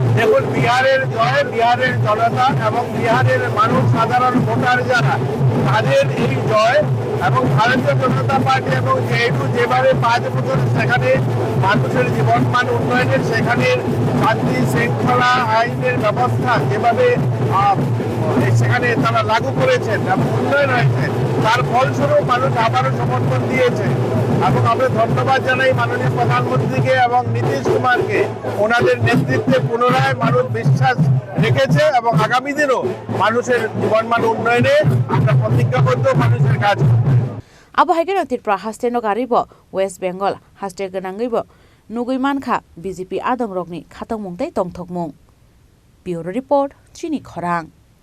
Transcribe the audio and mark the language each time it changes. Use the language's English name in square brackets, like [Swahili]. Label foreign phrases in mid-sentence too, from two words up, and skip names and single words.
[Bangla] দেখুন, বিহারের জয়, বিহারের জনতা এবং বিহারের মানুষ, সাধারণ ভোটার যারা, তাদের এই জয় এবং ভারতীয় জনতা পার্টি এবং যেহেতু যেভাবে 5 বছর সেখানে মানুষের জীবনমান উন্নয়নের, সেখানে শান্তি শৃঙ্খলা আইনের ব্যবস্থা যেভাবে সেখানে তারা লাগু করেছেন এবং উন্নয়ন হয়েছে, তার ফলস্বরূপ মানুষ আবারও সমর্থন দিয়েছে। এবং আমরা ধন্যবাদ জানাই মাননীয় প্রধানমন্ত্রীকে এবং নীতিশ কুমারকে। ওনাদের নেতৃত্বে পুনরায় মানুষ বিশ্বাস রেখেছে এবং আগামী দিনও মানুষের জীবনমান উন্নয়নে আমরা প্রতিজ্ঞাবদ্ধ, মানুষের কাজ। [Kok Borok] Abo haigeno tirpra haste no garibo West Bengal haste ganangibo nugui manka BJP adang rokni khatang mungtai tongthokmung. [English] Bureau report [Kok Borok] Chini Khorang.